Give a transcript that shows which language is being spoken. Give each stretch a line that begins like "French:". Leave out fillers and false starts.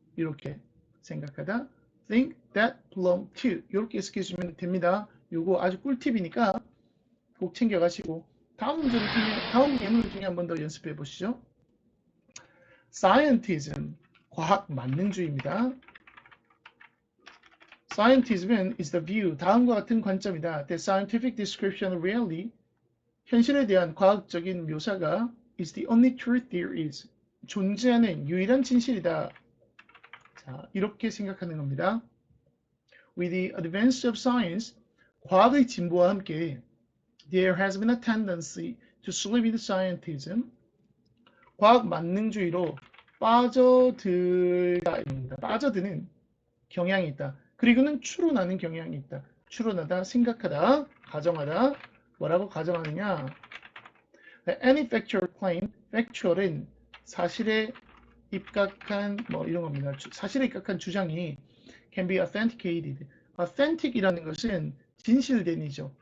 Korean: 이렇게 생각하다.
English: think that belong to.
Korean: 이렇게 해석해 주시면 됩니다. 요거 아주 꿀팁이니까 꼭 챙겨가시고 다음 문제를 통해, 다음 예문을 통해 한 번 더 연습해 보시죠. Scientism, 과학 만능주의입니다.
English: Scientism is the view,
Korean: 다음과 같은 관점이다.
English: The scientific description of reality,
Korean: 현실에 대한 과학적인 묘사가
English: is the only truth there is,
Korean: 존재하는 유일한 진실이다. 자, 이렇게 생각하는 겁니다.
English: With the advance of science,
Korean: 과학의 진보와 함께
English: there has been a tendency to slip into scientism,
Korean: 과학 만능주의로 빠져들다입니다. 빠져드는 경향이 있다. 그리고는 추론하는 경향이 있다. 추론하다, 생각하다, 가정하다. 뭐라고 가정하느냐?
English: Any factual claim,
Korean: factual은 사실에 입각한 뭐 이런 겁니다. 사실에 입각한 주장이
English: can be authenticated.
Korean: authentic이라는 것은 진실된이죠.